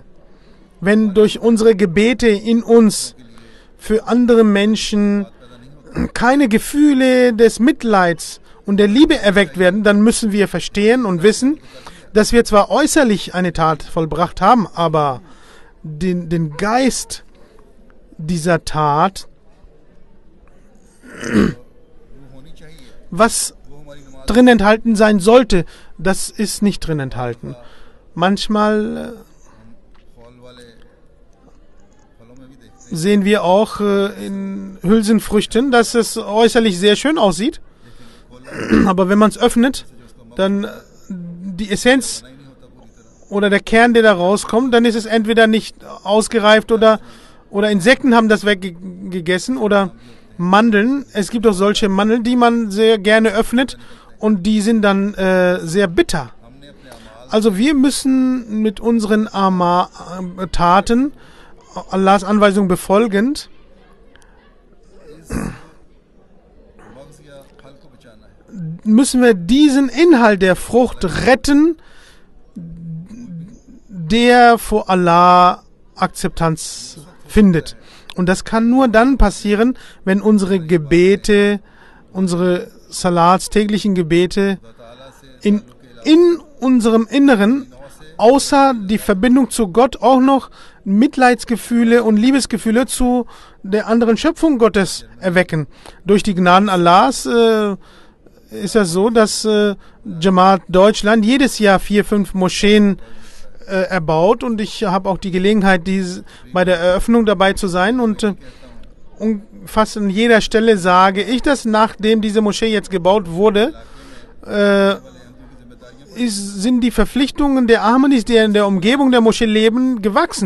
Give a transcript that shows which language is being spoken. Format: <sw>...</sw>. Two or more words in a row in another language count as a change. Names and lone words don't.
<de>Wenn durch unsere Gebete in uns für andere Menschen keine Gefühle des Mitleids und der Liebe erweckt werden, dann müssen wir verstehen und wissen, dass wir zwar äußerlich eine Tat vollbracht haben, aber den Geist dieser Tat,</de> <ur>ہونی چاہیے</ur> <de>was</de> <ur>وہ ہماری نماز</ur> <de>drin enthalten sein sollte, das ist nicht drin enthalten. Manchmal</de> <ur>پھل والے پھلوں میں بھی دیکھتے</ur> <de>sehen wir auch in Hülsenfrüchten, dass es äußerlich sehr schön aussieht, aber wenn man es öffnet, dann die Essenz</de> <ur>نہیں ہوتا پوری طرح</ur> <de>oder der Kern, der da rauskommt, dann ist es entweder nicht ausgereift oder Insekten haben das weggegessen oder Mandeln. Es gibt auch solche Mandeln, die man sehr gerne öffnet und die sind dann sehr bitter.</de> <ur>ہم نے اپنے اعمال</ur> <de>Also wir müssen mit unseren Taten, Allahs Anweisung befolgend,</de> <ur>مغز یا پھل کو بچانا ہے</ur> <de>müssen wir diesen Inhalt der Frucht retten, der vor Allah Akzeptanz findet. Und das kann nur dann passieren, wenn unsere Gebete, unsere Salats, täglichen Gebete</de> <ur>اللہ تعالیٰ سے</ur> <de>in unserem Inneren außer die Verbindung zu Gott auch noch Mitleidsgefühle und Liebesgefühle zu der anderen Schöpfung Gottes erwecken. Durch die Gnaden Allahs ist es so, dass Jamaat Deutschland jedes Jahr 4, 5 Moscheen erbaut und ich habe auch die Gelegenheit, bei der Eröffnung dabei zu sein und fast an jeder Stelle sage ich, dass nachdem diese Moschee jetzt gebaut wurde, sind die Verpflichtungen der Ahmadis, die in der Umgebung der Moschee leben, gewachsen.</de>